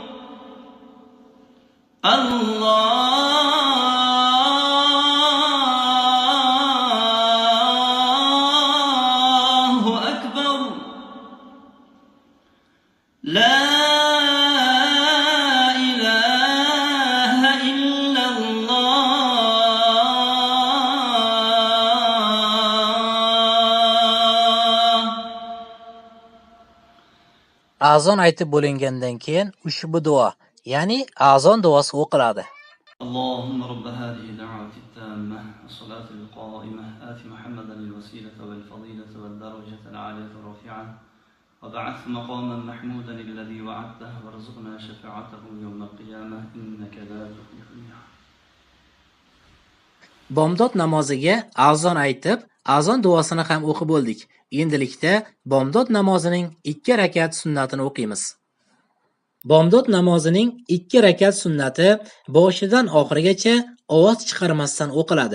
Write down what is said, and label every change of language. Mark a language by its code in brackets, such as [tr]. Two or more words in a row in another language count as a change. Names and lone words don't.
[ar] الله أكبر. لا إله إلا الله. [uz] Azon aytib bo'lingandan keyin ushbu duo, ya'ni azon duosi o'qiladi. [ar] اللهم رب هذه الدعوة التامة والصلاة القائمة آت محمدا الوسيلة والفضيلة والدرجة العالية الرفيعة وبعث مقاما محمودا الذي وعدته وارزقنا شفاعته يوم القيامة إنك لا تخلف الميعاد. [uz] Bomdod namoziga azon aytib, azon duosini ham o'qib bo'ldik. Endilikda bomdod namozining 2 rakat sunnatini o'qiymiz. Bomdod namozining 2 rakat sunnati boshidan oxirigacha ovoz chiqarmasdan o'qiladi.